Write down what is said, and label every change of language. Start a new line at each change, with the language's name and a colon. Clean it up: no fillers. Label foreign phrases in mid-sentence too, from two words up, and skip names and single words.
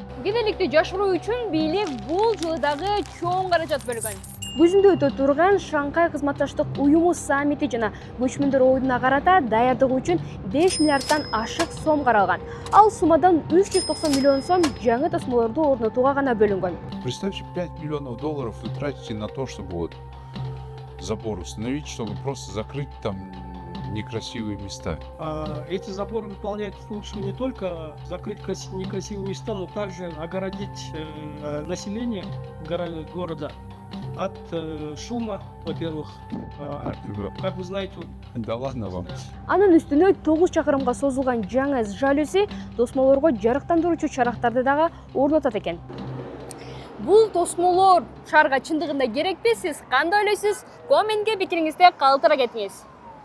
Kyrgyz: Кедейликти жашыруу үчүн бийлик бул жылы дагы чоң каражат бөлгөн. Күзүндө өтө турган Шанхай кызматташтык уюму саммити жана көчмөндөр оюна карата даярдык үчүн 5 миллиардтан ашык сом каралган. Ал суммадан 390 миллион сом жаңы тосмолорду орнотууга гана бөлүнгөн.
Russian: Представьте, 5 миллионов долларов вы тратите на то, чтобы вот забор установить, чтобы просто закрыть там некрасивые места. Эти заборы выполняют функцию не только закрыть некрасивые места, но также огородить население города от шума, во-первых, как вы знаете. Да ладно вам.
Kyrgyz: Анын үстүнө 9 чакырымга созулган жаңы жалюзи тосмолорго жарыктандыруучу чарактарды дагы орнотот экен. Бул тосмолор шаарга чындыгында керекпи? Сиз кандай ойлойсуз? Комментке пикириңизди калтыра кетиңиз.